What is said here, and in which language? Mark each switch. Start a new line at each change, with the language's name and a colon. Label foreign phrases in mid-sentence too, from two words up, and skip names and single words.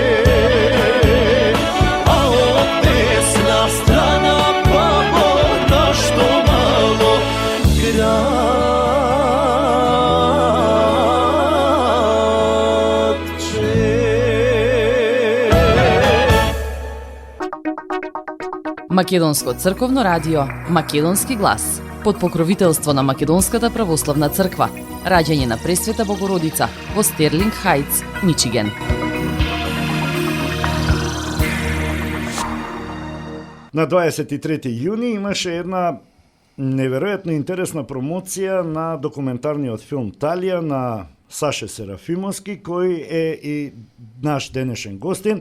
Macedonian: А од десна страна бабо, нашто мало градче. Македонско црковно радио, Македонски глас, под покровителство на Македонската православна црква, раѓање на Пресвета Богородица во Стерлинг Хајтс, Мичиген. На 23 јуни имаше една неверојатно интересна промоција на документарниот филм Талија на Саше Серафимовски, кој е и наш денешен гостин.